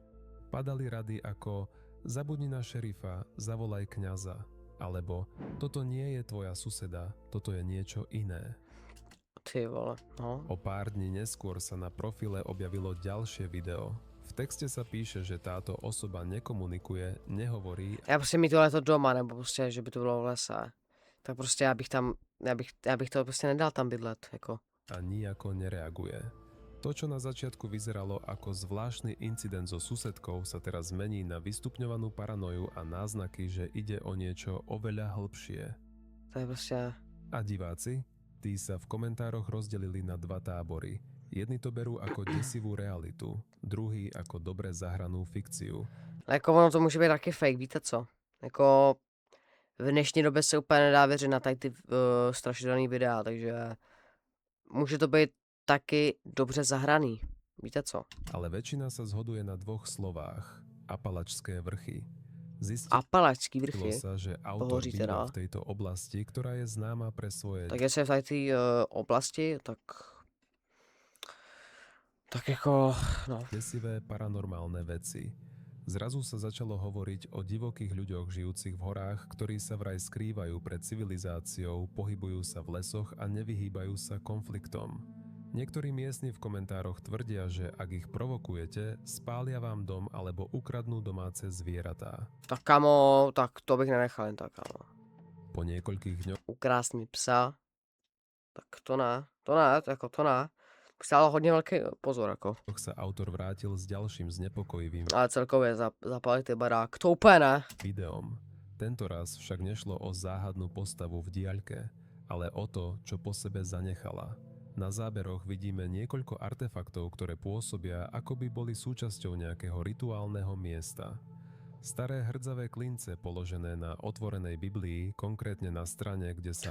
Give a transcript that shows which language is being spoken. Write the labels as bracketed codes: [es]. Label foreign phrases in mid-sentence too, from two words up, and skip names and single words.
[sk] Padali rady ako zabudni na šerifa, zavolaj kňaza, alebo toto nie je tvoja suseda, toto je niečo iné. [cs] Ty vole, no. [sk] O pár dní neskôr sa na profile objavilo ďalšie video. V texte sa píše, že táto osoba nekomunikuje, nehovorí [cs] Já prostě mít tohleto doma, nebo prostě, že by to bylo v lese. Tak prostě já bych to prostě nedal tam bydlet, jako. [sk] a nijako nereaguje. To, čo na začiatku vyzeralo ako zvláštny incident so susedkou, sa teraz zmení na vystupňovanú paranoju a náznaky, že ide o niečo oveľa hlbšie. [cs] To je prostě... [sk] A diváci? Tí sa v komentároch rozdelili na dva tábory. Jedni to berú ako desivú realitu, druhý ako dobre zahranú fikciu. [cs] Jako ono to může být taky fake, víte co? Jako v dnešní době se úplně nedá věřit na tady ty strašidelný videa, takže může to být taky dobře zahraný, víte co? [sk] Ale väčšina sa zhoduje na dvoch slovách. Apalačské vrchy. [cs] Apalačský [sk] Zistilo [cs] vrchy. [sk] sa, že autor [cs] Pohoří [sk] býva [cs] teda. [sk] v tejto oblasti, ktorá je známa pre svoje [cs] Tak jestli je v tady té oblasti, tak Tak jako, no. [sk] desivé paranormálne veci. Zrazu sa začalo hovoriť o divokých ľuďoch žijúcich v horách, ktorí sa vraj skrývajú pred civilizáciou, pohybujú sa v lesoch a nevyhýbajú sa konfliktom. Niektorí miestni v komentároch tvrdia, že ak ich provokujete, spália vám dom alebo ukradnú domáce zvieratá. [cs] Tak kamo, tak to bych nenechal jen tak, kamo. [sk] Po niekoľkých dňoch [cs] Ukrást mi psa, tak to ne, jako to ne. Stálo hodně velký pozor, jako. [sk] sa autor vrátil s ďalším znepokojivým [cs] Ale celkově zapalit ty barák, to úplně ne. [sk] videom. Tento raz však nešlo o záhadnú postavu v diaľke, ale o to, čo po sebe zanechala. Na záberoch vidíme niekoľko artefaktov, ktoré pôsobia, ako by boli súčasťou nejakého rituálneho miesta. Staré hrdzavé klince položené na otvorenej Biblii, konkrétne na strane, kde sa